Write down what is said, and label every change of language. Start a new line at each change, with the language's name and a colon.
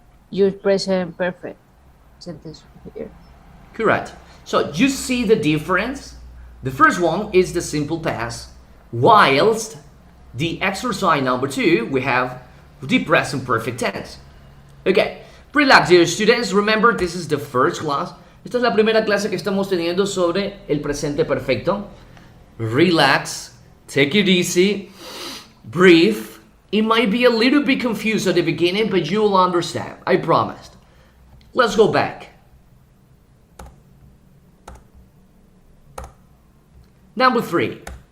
English: Your present perfect sentence here. Correct. So you see the difference? The first one is the simple past, whilst the exercise number 2, we have the present perfect tense. Okay, relax, dear students. Remember, this is the first class.
Spanish: Esta es la primera clase que estamos teniendo sobre el presente perfecto.
English: Relax, take it easy, breathe. It might be a little bit confused at the beginning, but you'll understand, I promised. Let's go back. Number 3.